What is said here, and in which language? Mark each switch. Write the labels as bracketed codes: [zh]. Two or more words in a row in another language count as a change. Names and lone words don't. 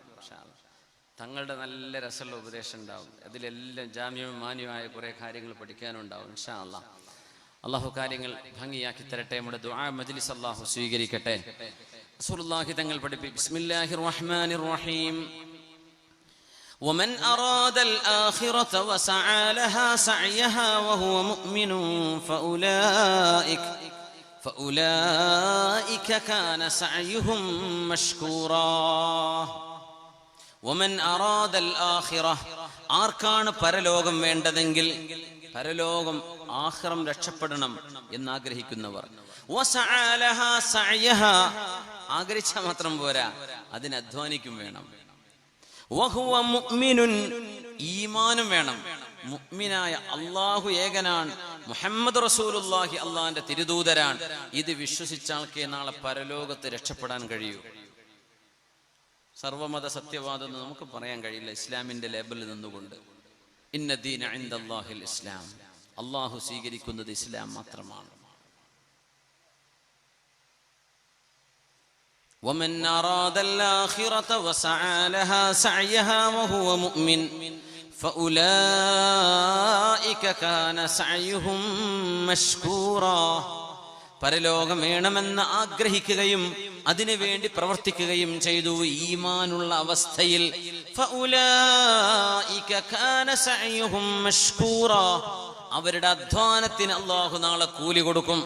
[ml] പക്ഷേ തങ്ങളുടെ നല്ല രസമുള്ള ഉപദേശം ഉണ്ടാവും. അതിലെല്ലാം ജാമ്യവും മാന്യമായ കുറേ കാര്യങ്ങൾ പഠിക്കാനുണ്ടാവും. [ar] إن شاء الله. [ml] അള്ളാഹു കാര്യങ്ങൾ ഭംഗിയാക്കി തരട്ടെ. നമ്മുടെ ദുആ മജ്ലിസ് അള്ളാഹു സ്വീകരിക്കട്ടെ. റസൂലുള്ളാഹി തങ്ങൾ പഠിപ്പിച്ചു, [ar] بسم الله الرحمن الرحيم. ومن أراد الآخرة وسعى لها سعيها وهو مؤمن فأولئك كان سعيهم مشكورا. ومن أراد الآخرة [ml] ആർക്കാണ് പരലോകം വേണ്ടതെങ്കിൽ, പരലോകം ആഖിറം രക്ഷപ്പെടണം എന്നാഗ്രഹിക്കുന്നവർ, ആഗ്രഹിച്ചാൽ മാത്രം പോരാ, അതിന് അധ്വാനിക്കും വേണം. [ar] وهو مؤمن, [ml] ഈമാനും വേണം. മുഅ്മിനായ അല്ലാഹു ഏകനാണ്, മുഹമ്മദ് റസൂലുള്ളാഹി അള്ളാഹിന്റെ തിരുദൂതരാണ്, ഇത് വിശ്വസിച്ചാൽക്കേ നാളെ പരലോകത്ത് രക്ഷപ്പെടാൻ കഴിയൂ. സർവമത സത്യവാദം നമുക്ക് പറയാൻ കഴിയില്ല ഇസ്ലാമിന്റെ ലേബലിൽ നിന്നുകൊണ്ട്. [ar] إن الدين عند الله الإسلام, [ml] അള്ളാഹു സ്വീകരിക്കുന്നത് ഇസ്ലാം മാത്രമാണ്. [ar] ومن أراد الآخرة وسعى لها سعيها وهو مؤمن فأولئك كان سعيهم مشكورا. [ml] പരലോകം വേണമെന്ന് ആഗ്രഹിക്കുകയും അതിനു വേണ്ടി പ്രവർത്തിക്കുകയും ചെയ്തു ഈമാനുള്ള അവസ്ഥയിൽ, [ar] فأولئك كان سعيهم مشكورا, [ml] അവരുടെ അധ്വാനത്തിന് അല്ലാഹു നാളെ കൂലി കൊടുക്കും.